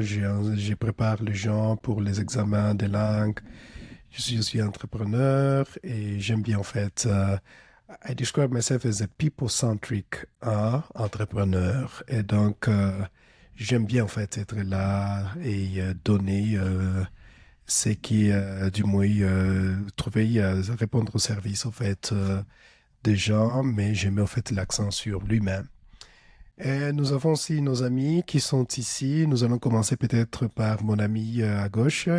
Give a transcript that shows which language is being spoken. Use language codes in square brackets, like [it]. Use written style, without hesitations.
[fr] Je prépare les gens pour les examens de langue. Je suis entrepreneur et j'aime bien en fait. [en] I describe myself as a people-centric entrepreneur. [fr] Et donc, j'aime bien en fait être là et donner ce qui du moins trouver répondre au service en fait des gens, mais je mets en fait l'accent sur lui-même. Et nous avons aussi nos amis qui sont ici. Nous allons commencer peut-être par mon ami à gauche.